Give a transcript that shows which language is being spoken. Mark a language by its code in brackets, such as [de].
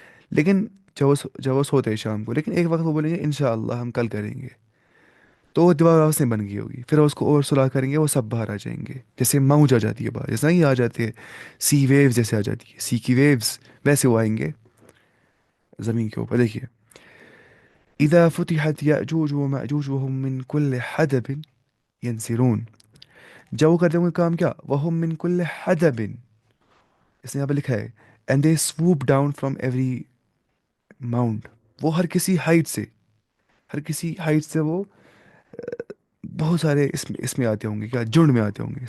[ur] لیکن جب وہ سوتے ہیں شام کو، لیکن ایک وقت وہ بولیں گے انشاءاللہ ہم کل کریں گے. تو وہ دیوار واپس نہیں بن گئی ہوگی، پھر اس کو اور سلاح کریں گے، وہ سب باہر آ جائیں گے. جیسے موج آ جاتی ہے باہر، جیسے نا یہ آ جاتے ہیں سی ویوز، جیسے آ جاتی ہے سی کی ویوز، ویسے وہ آئیں گے زمین کے اوپر. [ar] دیکھیے، اذا فتحت یأجوج و مأجوج وهم من كل حدب ينسلون. [ur] جب وہ کرتے ہوں گے کام کیا، [ar] وهم من كل حدب، [ur] اس نے یہاں پہ لکھا ہے [en] And they swoop down from every mount. [ur] وہ ہر کسی ہائٹ سے، ہر کسی ہائٹ سے وہ بہت سارے اس میں آتے ہوں گے، کیا جھنڈ میں آتے ہوں گے.